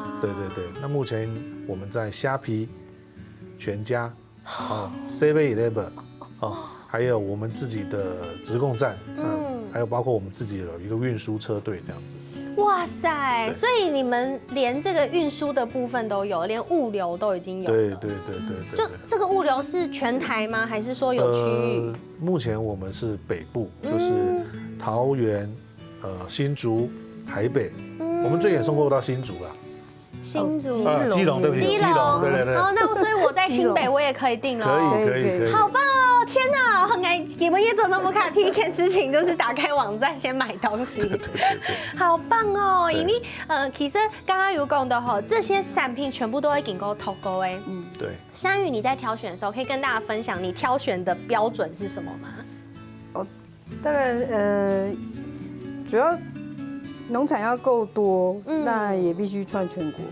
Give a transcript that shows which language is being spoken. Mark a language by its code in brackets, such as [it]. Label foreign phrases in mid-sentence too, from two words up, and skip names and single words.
[zh] 對對對，那目前我們在蝦皮、全家、7-11還有我們自己的直供站，還有包括我們自己有一個運輸車隊這樣子。哇塞！所以你們連這個運輸的部分都有，連物流都已經有了。對。就這個物流是全台嗎？還是說有區域？目前我們是北部，就是桃園、新竹、台北。我們最遠送過到新竹了。新竹、基隆，對不起，基隆，對。好，那所以我在新北我也可以訂了。可以。好棒哦！天哪，很愛你們業主那麼看，第一件事情就是打開網站先買東西。對。好棒哦！因為其實剛剛有講的哈，這些產品全部都會經過投購哎。對。山魚，你在挑選的時候，可以跟大家分享你挑選的標準是什麼嗎？當然主要農產要夠多，那也必須串全國。